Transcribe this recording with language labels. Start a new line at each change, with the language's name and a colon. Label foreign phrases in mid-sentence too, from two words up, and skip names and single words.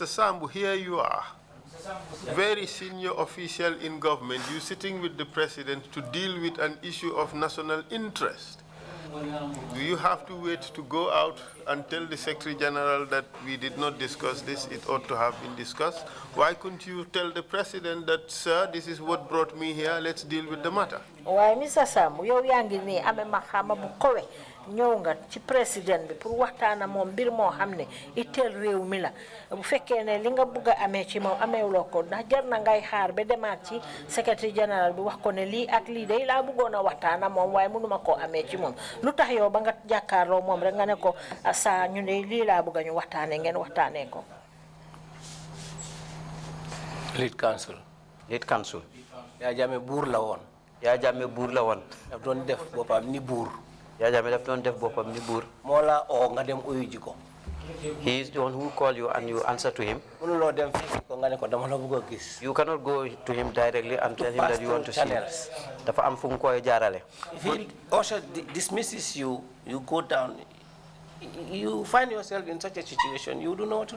English: Sambu, here you are, very senior official in government, you sitting with the president to deal with an issue of national interest. Do you have to wait to go out and tell the Secretary General that we did not discuss this, it ought to have been discussed? Why couldn't you tell the president that, sir, this is what brought me here, let's deal with the matter? Why, Mr.
Wolof: Sam, you yangi ni ame mahama bukowe nyonga ci president bi pour waxtana mom bir mo xamne itel rew mi la bu fekkene li nga bëgg amé ci mom amé loko da jar na ngay xaar be demat ci
English: secretary general
Wolof: bi wax ko ne li ak li day la bëggona waxtana mom way mënuma ko amé ci mom lutax yow ba nga jakarlo mom rek nga ne ko sa ñu ne li la bëgg ñu waxtané ngeen waxtané ko.
English: Lead council.
Wolof: Ya Jammeh bour la won. Daf doon def bopam ni bour.
English: He is the one who call you and you answer to him. You cannot go to him directly and tell him that you want to see him. If he also dismisses you, you go down, you find yourself in such a situation, you don't know what to do.